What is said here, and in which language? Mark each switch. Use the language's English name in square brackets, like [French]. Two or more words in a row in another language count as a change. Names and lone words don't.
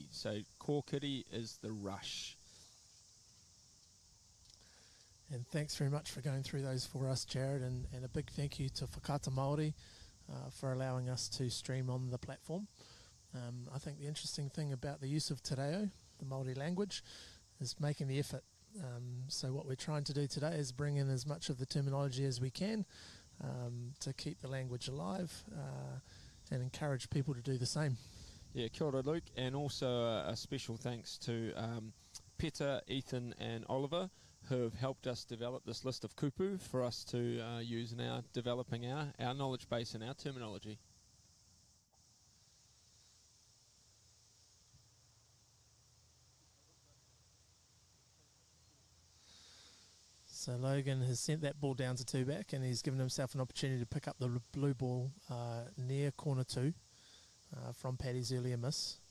[English] So core kitty is the rush. And thanks very much for going through those for us, Jared, and a big thank you to Whakata Māori for allowing us to stream on the platform. I think the interesting thing about the use of [Māori] te reo, [English] the Māori language, is making the effort. So what we're trying to do today is bring in as much of the terminology as we can to keep the language alive and encourage people to do the same. Yeah, [Māori] kia ora, [English] Luke, and also a special thanks to Peter, Ethan and Oliver, who have helped us develop this list of kupu for us to use in our developing our knowledge base and our terminology. So Logan has sent that ball down to 2 back, and he's given himself an opportunity to pick up the blue ball near corner 2 from Paddy's earlier miss.